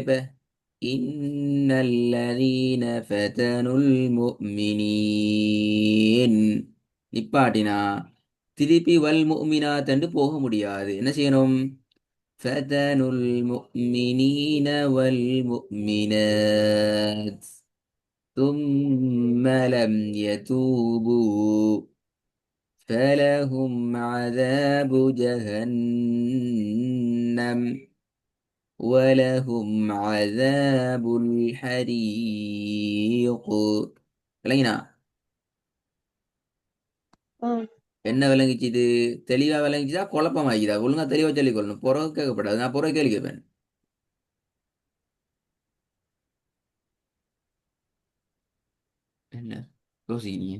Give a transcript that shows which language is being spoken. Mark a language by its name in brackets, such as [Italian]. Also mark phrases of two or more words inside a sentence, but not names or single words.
[Tamil] இப்ப [Arabic] إن الذين فتنوا المؤمنين [Tamil] நிப்பாட்டினா திருப்பி [Arabic] والمؤمنات [Tamil] என்று போக முடியாது. என்ன செய்யணும்? [Arabic] فتنوا المؤمنين والمؤمنات ثم لم يتوبوا فلهم عذاب جهنم ولهم عذاب الحريق. [Tamil] இல்லைங்கண்ணா, ம் என்ன விளங்கிச்சு? இது தெளிவா விளங்கிச்சா குழப்பமாகிதா? ஒழுங்கா தெளிவா சொல்லிக் கொள்ளணும். புறவு கேட்கப்படாது. நான் புறவு கேள்வி கேட்பேன். என்ன யோசிக்கிறீங்க?